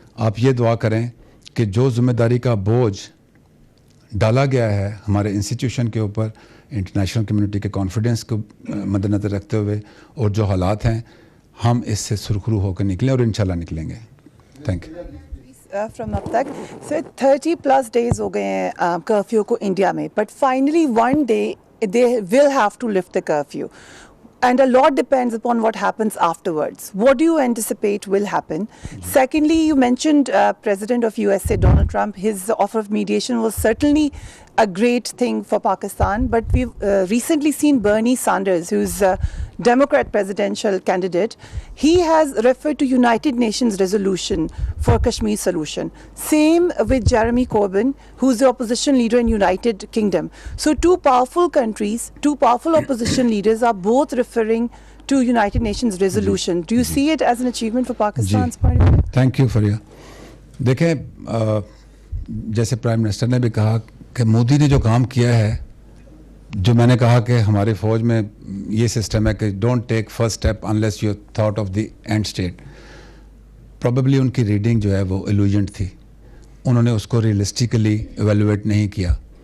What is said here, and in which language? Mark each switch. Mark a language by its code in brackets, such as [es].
[ur] آپ یہ دعا کریں کہ جو ذمہ داری کا بوجھ ڈالا گیا ہے ہمارے انسٹیٹیوشن کے اوپر, انٹرنیشنل کمیونٹی کے کانفیڈنس کو مد نظر رکھتے ہوئے, اور جو حالات ہیں, ہم اس سے سرخرو ہو کر نکلیں اور انشاءاللہ نکلیں گے. [en] Thank you. From [ur] اب تک [en] sir 30+ days [ur] ہو گئے ہیں کرفیو کو انڈیا میں, [en] But finally one day they will have to lift the curfew. And a lot depends upon what happens afterwards. What do you anticipate will happen? Secondly, you mentioned President of USA, Donald Trump. His offer of mediation was certainly a great thing for Pakistan. But we've recently seen Bernie Sanders, who's a Democrat presidential candidate. He has referred to United Nations resolution for Kashmir solution. Same with Jeremy Corbyn, who's the opposition leader in United Kingdom. So two powerful countries, two powerful opposition leaders are both referring to United Nations resolution. Do you see it as an achievement for Pakistan's point of view? Thank you for your. [ur] دیکھیں جیسے prime minister نے بھی کہا کہ مودی نے جو کام کیا ہے, جو میں نے کہا کہ ہمارے فوج میں یہ سسٹم ہے کہ [en] Don't take first step unless you thought of the end state. [ur] Probably ان کی ریڈنگ جو ہے وہ ایلوژنٹ تھی, انہوں نے اس کو ریئلسٹیکلی ایویلویٹ نہیں کیا.